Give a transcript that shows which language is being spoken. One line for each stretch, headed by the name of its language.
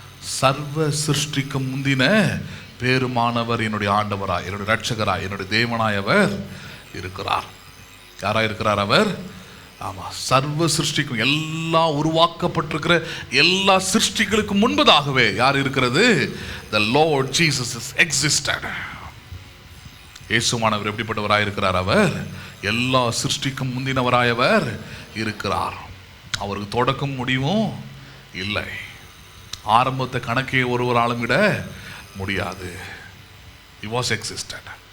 Tamil: சர்வ சிருஷ்டிக்கு முந்தின பேருமானவர் என்னுடைய ஆண்டவராய், என்னுடைய ரட்சகராய், என்னுடைய தேவனாய் அவர் இருக்கிறார். யாராக இருக்கிறார் அவர்? ஆமாம், சர்வ சிருஷ்டிக்கும், எல்லா உருவாக்கப்பட்டிருக்கிற எல்லா சிருஷ்டிகளுக்கு முன்பதாகவே யார் இருக்கிறது?
English: The Lord Jesus is existed.
Tamil: இயேசுவானவர் எப்படிப்பட்டவராய் இருக்கிறார்? அவர் எல்லா சிருஷ்டிக்கும் முந்தினவராயவர் இருக்கிறார். அவருக்கு தொடக்கம் முடிவும் இல்லை. ஆரம்பத்தை கணக்கே ஒருவராலும் விட முடியாது.
English: He was existed.